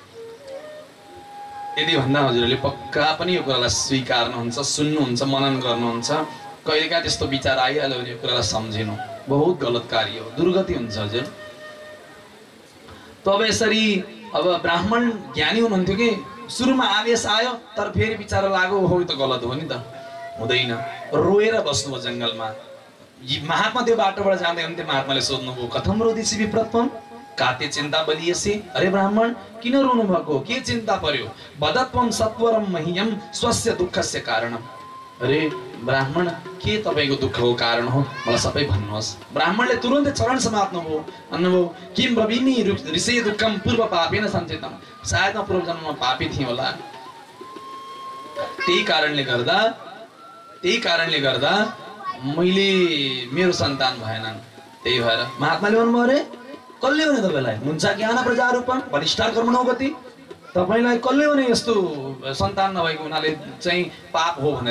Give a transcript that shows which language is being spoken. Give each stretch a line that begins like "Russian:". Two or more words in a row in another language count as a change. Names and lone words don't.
Nepali: यदि भन्दा हजुरहरूले पक्का पनि यो कुरालाई स्वीकार्नुहुन्छ, सुन्नुहुन्छ, मनन गर्नुहुन्छ, कहिलेका त्यस्तो विचार आइहाल्यो भने यो कुरालाई सम्झिनु बहुत गलत कार्य हो, दुर्गति हुन्छ हजुर। तब यसरी अब ब्राह्मण ज्ञानी हुनुहुन्थ्यो कि सुरुमा आवेश आयो तर फेरि विचार लाग्यो हो यो त गलत हो नि त, हुँदैन। रोएर बस्नुभयो जङ्गलमा। महात्मा त्यो बाटोबाट जाँदै हुन्थ्यो, महात्माले सोध्नुभयो
Sanskrit: कथम रोदिसी विप्रत्वम काते चिन्ता बलिएसी।
Nepali: अरे ब्राह्मण किन रोनु भएको, के चिन्ता पर्यो?
Sanskrit: बदत्वम सत्वरम मह्यम स्वस्य दुःखस्य कारणम।
Nepali: अरे ब्राह्मण के तपाईको दुःखको कारण हो, मलाई सबै भन्नुहोस्। ब्राह्मणले तुरुन्तै चरण समात्नुभयो, भन्नुभयो
Sanskrit: किम ब्रवीमि ऋषि दुःखम पूर्व पापेन सञ्चितम।
Nepali: सायद म पूर्व जन्ममा पापी थिएँ होला, त्यही कारणले गर्दा मैले मेरो सन्तान भएनन्। त्यही भएर महात्माले भन्नुभयो अरे कसले भने तपाईलाई
Sanskrit: मुञ्चा ज्ञान प्रजारूपम वरिष्ठ कर्मणो गति,
Nepali: तपाईलाई कसले भने यस्तो सन्तान नभएको हुनाले चाहिँ पाप हो भनेर?